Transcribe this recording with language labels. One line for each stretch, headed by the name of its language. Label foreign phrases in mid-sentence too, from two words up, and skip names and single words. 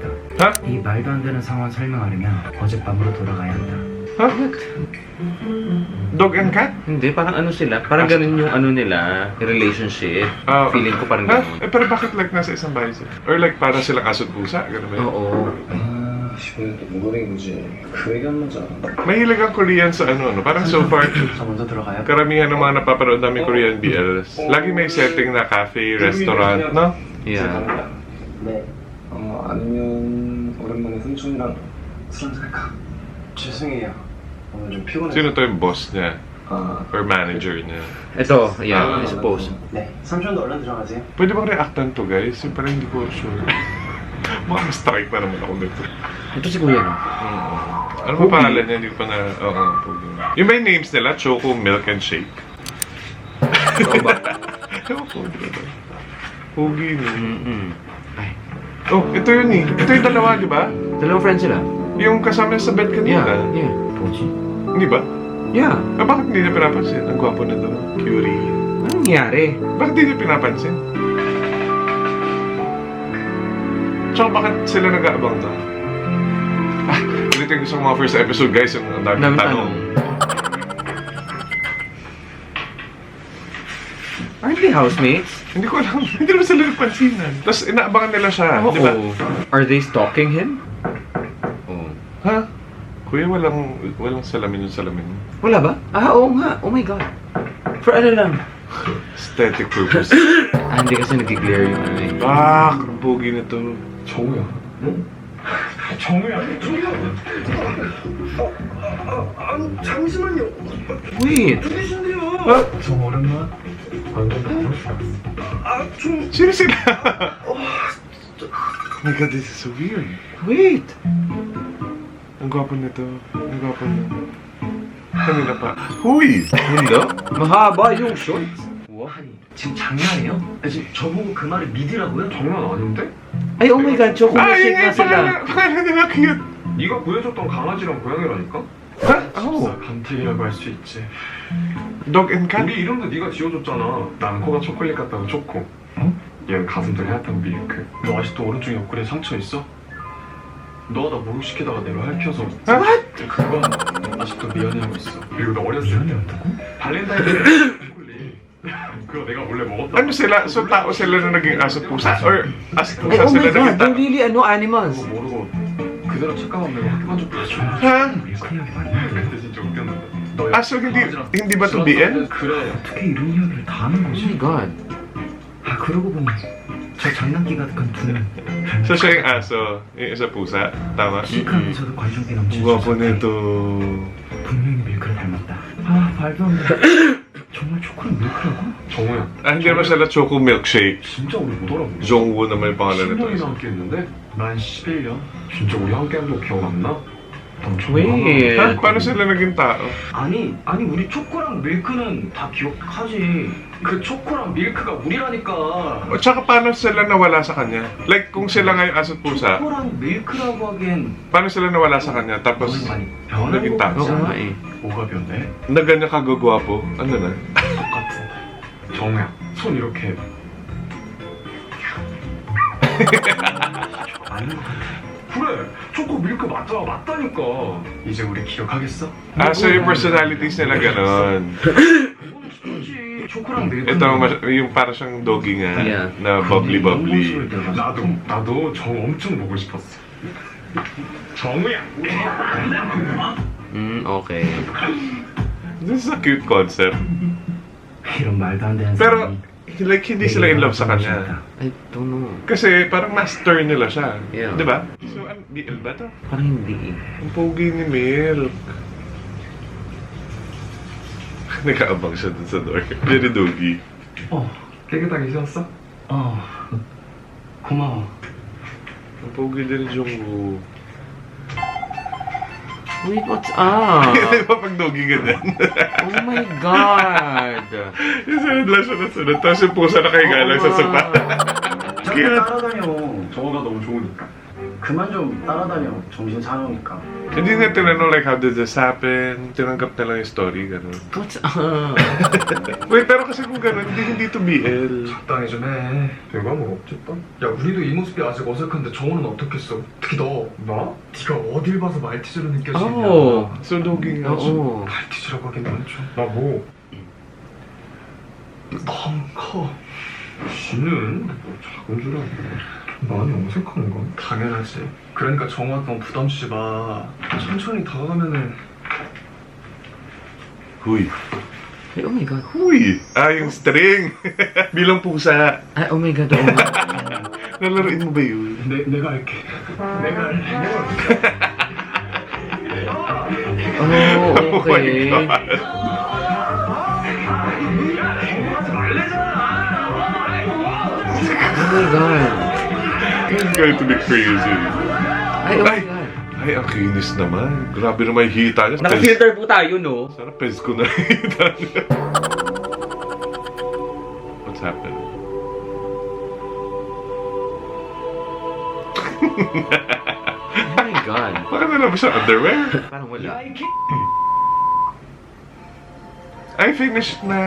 Korean: 하? 이 말도 안 되는 상황 설명하려면 어젯밤으로 돌아가야 한다.
English: Huh? Dog and cat?
Filipino: Hindi, parang ano sila. Parang ganun yung ano nila, relationship. Feeling ko parang Huh? ganun. Eh, pero bakit like nasa isang bahay sila? Or like para silang aso't pusa? Ganun ba yun? Oo.
Korean: 근데 또 모노링 이제 그 얘기 한 거잖아.
Filipino: Mahilig ang Korean sa ano, no? Parang so far,
Korean: 저 먼저 들어가요.
Filipino: karamihan ng mga napapanood namin
English: Korean BLs.
Filipino: Lagi may setting na cafe, restaurant, no?
English: Yeah.
Korean: 네. 아니면 오랜만에 삼촌이랑 술 한잔 할까? 죄송해요. 오늘 좀 피곤해서.
Filipino: Sino to yung boss niya? 아, Or manager niya? Ito,
English: yeah, I suppose.
Korean: 네. 삼촌도 얼른 들어가세요.
Filipino: Pwede bang reactan to, guys? Yung parang hindi ko sure. Mga ma-strike na naman ako nito. Ito si Kuya, no? Ano ba pangalan niya? Hindi ko pa na... Oo, Pogi. Yung may names nila, Choco, Milk, and Shake. Oo ba? Ewan ko, di ba? Pogi no? Ay. Oh, ito yun eh. Ito yung dalawa, di ba? Dalawang friends sila? Yung kasama sa bed kanina.
English: Yeah.
Korean: 뭐지?
Filipino: Hindi ba?
English: Yeah.
Filipino: Ah, bakit hindi niya pinapansin? Ang gwapo na to. Curie. Anong nangyari? Bakit hindi niya pinapansin? Tsaka bakit sila nag-aabang to? Ah, ulit yung gusto ko mga
English: first episode,
Filipino: guys. Yung ang daming tanong.
English: Aren't they housemates?
Filipino: Hindi ko alam. Hindi naman sila nagpansinan. Tapos inaabangan nila siya, di ba?
English: Are they stalking him?
Filipino: Oo. Ha? Kuya, walang salamin yung salamin. Wala ba? Oo nga.
English: Oh my God. For
Filipino: ano lang?
English: Aesthetic purpose.
Filipino: Hindi kasi nag-glare yung ano eh. Ang pogi na to.
Korean: 정우야. 응? 정우야. 잠시만요.
English: Wait.
Korean: 들리신데요. 저 오랜만.
Filipino: Sino sila?
English: Oh my God, this is so weird. Wait.
Filipino: Ang gwapo nito. Ang gwapo na. Kanina pa. Huy! Hindi? Mahaba yung shorts. Wow.
Korean: 아니 지금 장난이에요? 아니, 지금 저보고 그 말을 믿으라고요? 장난 아닌데?
English: Ay, oh my God, choco Ay,
Filipino: milkshake nga sila. pangalan nila cute.
Korean: 네가 구해줬던 강아지랑 고양이라니까? Ha? Oh, 감튀기라고 할 수 있지.
English: dog and cat?
Korean: 우리 이름도 네가 지어줬잖아. 나는 코가 초콜릿 같다고 초코. 얘는 가슴도 하얗다고 밀크. 너 아직도 오른쪽 옆구리에 상처 있어? 너가 나 목욕시키다가 내가 핥혀서 그건 아직도 미안해하고 있어. 그리고 너 어렸을 때 미안해한다고? 발렌타인데이 초콜릿 그거 내가 몰래 먹었다.
Filipino: Ano sila? So tao sila na naging aso pusa? Or aso Ay, pusa
English: oh my
Filipino: sila
English: God,
Filipino: naging
English: they're
Filipino: tao?
English: really animals.
Korean: 그거 모르고 그대로 착각하면 내가 학교만 좀 봐줘. Ha? 밀크 이야기 맞는데 그때 진짜 웃겼는데. 너
Filipino: Ah, so hindi ba to BL?
Korean: 그래. 어떻게 이런 이야기를 다 하는 Oh 거지?
English: my God.
Korean: 아 그러고 보니 저 장난기 가득한 두는
Filipino: So siya yung aso, yung isa pusa. Tama?
Korean: 시크하면서도 관종기 넘치는
Filipino: Guwapo
Korean: 저 사람이
Filipino: nito.
Korean: 분명히 밀크를 닮았다. 아 말도 안 돼. 정말 초콜릿 밀크라고? 정우야.
Filipino: Ah, hindi naman sila choco milkshake.
Korean: 진짜 우리 못 알아보네.
Filipino: Jongwoo naman yung pangalan
Korean: 10년이나
Filipino: nito.
Korean: 함께 했는데? 난 11년? 진짜 우리 함께 한 거 기억 안 나? 넌
English: Wait.
Filipino: Ha? Paano sila naging tao?
Korean: 아니 우리 초코랑 밀크는 다 기억하지. 그 초코랑 밀크가 우리라니까.
Filipino: O tsaka paano sila nawala sa kanya? Like kung sila nga yung aso at pusa,
Korean: 초코랑 밀크라고 하기엔
Filipino: paano sila nawala sa kanya? Tapos
Korean: 많이 변한
Filipino: naging
Korean: 거
Filipino: tao?
Korean: 같지
Filipino: Oo nga
Korean: 않아?
Filipino: eh.
Korean: 뭐가 변해?
Filipino: Na ganyan kagagwapo? Ano na?
Korean: 똑같은데. 정우야, 손 이렇게. 아닌 것 같아. 그래, 초코 밀크 맞잖아, 맞다니까. 이제 우리 기억하겠어?
Filipino: Ah, so yung personalities nila ganon.
Korean: 그거는 진짜지. 초코랑 밀크.
Filipino: Ito yung para siyang doggy nga,
English: Yeah.
Filipino: na bubbly.
Korean: 나도 정우 엄청 보고 싶었어. 정우야.
English: Okay. This is a cute concept.
Korean: 이런 말도 안 되는
Filipino: Pero,
Korean: 사람이
English: like,
Filipino: hindi sila
English: in love
Filipino: sa kanya.
English: I don't know.
Filipino: Kasi parang master nila siya.
English: Yeah.
Filipino: Di ba? So, BL ba to? Parang hindi eh. Ang pogi ni Milk. Nakaabang siya dun sa door.
English: Very doggy.
Korean: 깨끗하게 씻었어? 고마워.
Filipino: Ang pogi din ni Jungwoo.
English: Wait, what's up?
Filipino: Di ba pag doggy ka din?
English: Oh my God.
Filipino: Yung sunod lang siya na sunod. Tapos yung pusa nakahiga lang sa sopa.
Korean: 자꾸 따라다녀. 정우가 너무 좋으니까. 그만 좀 따라다녀. 정신 사나우니까.
Filipino: Hindi na tinanong like
English: how did this happen.
Filipino: Tinanggap na lang yung story. Ganun.
English: What's up? Wait,
Filipino: pero kasi kung ganun, hindi to BL.
Korean: 적당히 좀 해. 내가 뭐 어쨌다? 야, 우리도 이 모습이 아직 어색한데 정우는 어떻겠어? 특히 너. 나? 네가 어딜 봐서 말티즈로 느껴지냐? Oh.
Filipino: So doggy nga siya. Oo.
Korean: 말티즈라고 하긴 많죠. 나 뭐? 너무 커. 쥐는 뭐 작은 줄 알고. 많이 어색한 건 당연하지. 그러니까 정우한테 너무 부담 주지 마. 천천히 다가가면은. Huy.
English: Ay, oh my God.
Filipino: Huy! Ah, yung string. Bilang pusa. Ay,
English: oh my God. Oh my God.
Filipino: Nalaroin mo ba yun?
Korean: 내가 할게. 내가 할래. Oh,
English: Oh my okay. God. Oh my God. It's going to be crazy. Ay, oh my God.
Filipino: Ay, ang kinis naman. Grabe naman yung hita niya. Naka-filter po tayo, no? Sarap pez ko na hita niya.
English: What's happening? Oh my God.
Filipino: Bakit nalabas siya underwear? Parang wala. Ay, finished na.